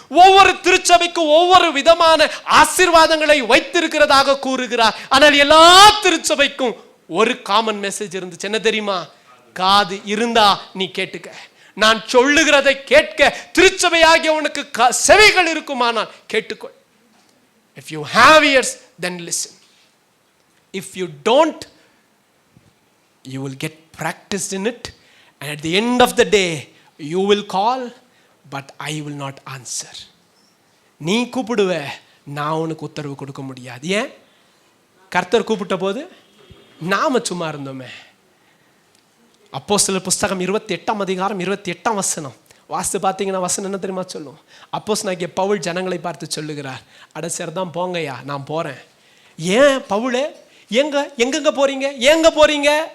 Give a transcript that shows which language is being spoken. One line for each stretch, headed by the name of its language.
Tamil: ஒவ்வொரு திருச்சபைக்கு ஒவ்வொரு விதமான ஆசீர்வாதங்களை வைத்திருக்கிறதாக கூறுகிறார். ஆனால் எல்லா திருச்சபைக்கும் ஒரு காமன் மெசேஜ் இருந்துச்சு. என்ன தெரியுமா? காது இருந்தா நீ கேட்டுக்க, நான் சொல்லுகிறதை கேட்க திருச்சபையாகிய உனக்கு செவிகள் இருக்குமானால் கேட்டுக்கொள்.
English: If you have ears, then listen. If you don't, you will get practiced in it, and at the end of the day you will call, but I will not answer.
Tamil: நீ கூப்பிடுவ, நான் உனக்கு உத்தரவு கொடுக்க முடியாது. ஏன்? கர்த்தர் கூப்பிட்ட போது நாம சும்மா இருந்தோமே. அப்போஸ்தலர் புஸ்தகம் 28ஆம் அதிகாரம் 28ஆம் வசனம் வாசித்து பார்த்தீங்கன்னா வசனம் என்ன தெரியுமா சொல்லும்? அப்போஸ்தலனாகிய பவுல் ஜனங்களை பார்த்து சொல்லுகிறார், அட சரிதான் போங்கய்யா, நான் போறேன். ஏன் பவுலே? எங்கெங்க போறீங்க? எங்க போறீங்க?